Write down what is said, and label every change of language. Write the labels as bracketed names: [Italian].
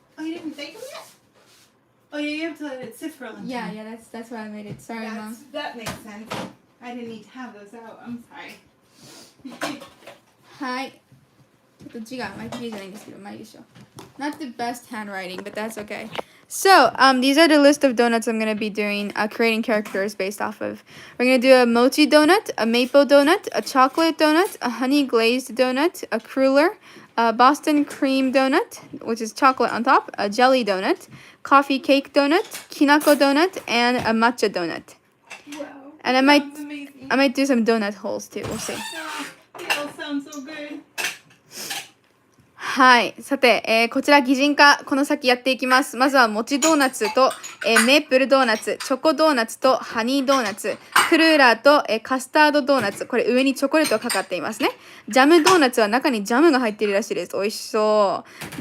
[English] Oh, you didn't bake them yet? Oh, yeah, you have to let it sit for a long time. Yeah, that's why I made it. Sorry, Mom. That makes sense. I didn't need to have those out. I'm sorry. [Japanese] はい。ちょっと字があまり綺麗じゃないんですけど、まあいいでしょう。 [English] Not the best handwriting, but that's okay. So, these are the list of donuts I'm going to be doing, creating characters based off of. We're going to do a mochi donut, a maple donut, a chocolate donut, a honey glazed donut, a cruller, a Boston cream donut, which is chocolate on top, a jelly donut, coffee cake donut, kinako donut, and a matcha donut. Wow. And I might do some donut holes too. We'll see. They all sound so good. [Japanese] はい。さて、こちら擬人化、この先やっていきます。まずは、もちドーナツと、メープルドーナツ、チョコドーナツと、ハニードーナツ、クルーラーと、カスタードドーナツ。これ上にチョコレートがかかっていますね。ジャムドーナツは中にジャムが入っているらしいです。美味しそう。